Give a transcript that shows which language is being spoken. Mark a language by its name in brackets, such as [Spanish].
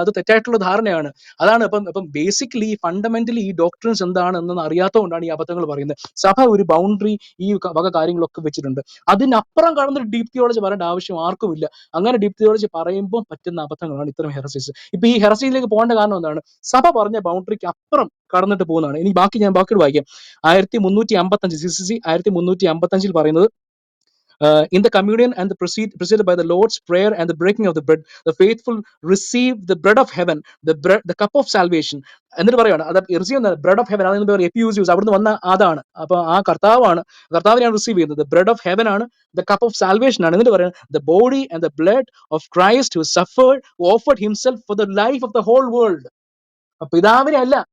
[Malayalam] അത് തെറ്റായിട്ടുള്ള ധാരണയാണ്. അതാണ് അപ്പം ബേസിക്കലി ഫണ്ടമെന്റലി ഈ ഡോക്ട്രിൻസ് എന്താണ് എന്ന് അറിയാത്തതുകൊണ്ടാണ് ഈ അബദ്ധങ്ങൾ പറയുന്നത്. സഭ ഒരു ബൗണ്ടറി ഈ വക കാര്യങ്ങളൊക്കെ വെച്ചിട്ടുണ്ട്. അതിനപ്പുറം കടന്നൊരു ഡീപ് തിയോളജി പറയേണ്ട ആവശ്യം ആർക്കുമില്ല. അങ്ങനെ ഡീപ് തിയോളജി പറയുമ്പോൾ പറ്റുന്ന അബദ്ധങ്ങളാണ് ഇത്തരം ഹെറസീസ്. ഇപ്പൊ ഈ ഹെറസിയിലേക്ക് പോകേണ്ട കാരണം എന്താണ്? സഭ പറഞ്ഞ ബൗണ്ടറിക്ക് അപ്പുറം കടന്നിട്ട് പോകുന്നതാണ്. ഇനി ബാക്കി വായിക്കാം. [English] 1355 CCC 1355 [Malayalam] പറയുന്നത്, [English] in the communion and the preceded by the Lord's prayer and the breaking of the bread, the faithful receive the bread of heaven, the cup of salvation. [Malayalam] എന്നിട്ട് പറയാണ് അത് [English] receive bread of heaven, [Malayalam] അതിന് എപ്പിയൂസിയൂസ് അവിടുന്ന് വന്ന അതാണ്. അപ്പൊ ആ കർത്താവിനെയാണ് receive ചെയ്യുന്നത്. [English] bread of heaven [Malayalam] ആണ്, [English] the cup of salvation [Malayalam] ആണ്. എന്നിട്ട് പറയുന്നത് [English] The body and the blood of Christ who suffered, who offered himself for the life of the whole world. [Malayalam] പിതാവിനെ അല്ല